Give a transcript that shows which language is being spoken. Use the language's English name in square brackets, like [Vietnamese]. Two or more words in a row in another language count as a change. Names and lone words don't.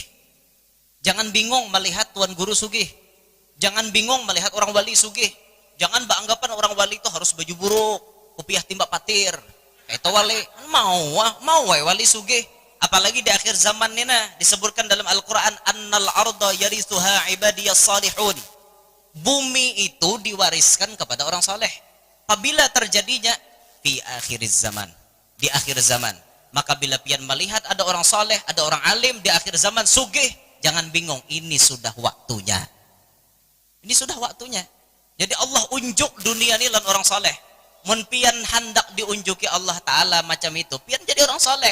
[Banjar] Jangan bingung melihat tuan guru sugih. Jangan bingung melihat orang wali sugih. Jangan beranggapan orang wali itu harus baju buruk, kopiah timbak patir. Kayak itu wali mau wali sugih. [Indonesian] Apalagi di akhir zaman ini disebutkan dalam Al-Qur'an [Arabic] annal arda yarithuha ibadiyas salihun. [Indonesian] Bumi itu diwariskan kepada orang saleh. [Banjar] Apabila terjadinya di akhir zaman, di akhir zaman, maka bila pian melihat ada orang saleh, ada orang alim di akhir zaman sugih, jangan bingung, ini sudah waktunya. [Indonesian] Ini sudah waktunya. [Banjar] Jadi Allah unjuk dunia ini lan orang saleh. Mun pian hendak diunjuki Allah Ta'ala macam itu, pian jadi orang saleh.